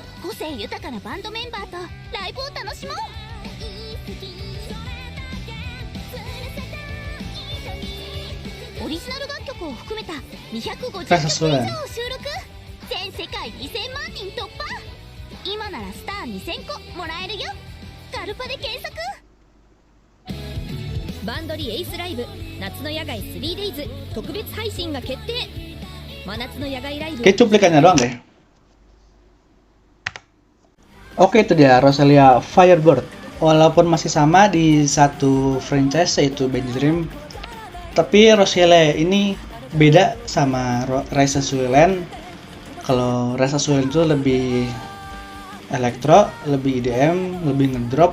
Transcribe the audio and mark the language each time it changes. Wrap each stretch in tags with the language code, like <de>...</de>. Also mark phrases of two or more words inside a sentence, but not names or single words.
<ja>個性豊かなバンドメンバーとライブを楽しもうオリジナル楽曲を含めた250曲以上を収録全世界2000万人突破今ならスター2000個もらえるよガルパで検索バンドリエイスライブ夏の野外 3days 特別配信が決定真夏の野外ライブ</ja> <id>Kayak cuplikannya doang deh. Oke, itu dia Roselia Firebird. Walaupun masih sama di satu franchise yaitu Bad Dream, tapi Roselia ini beda sama Rise Asuhan. Kalau Rise Asuhan itu lebih elektro, lebih EDM, lebih ngedrop.</id>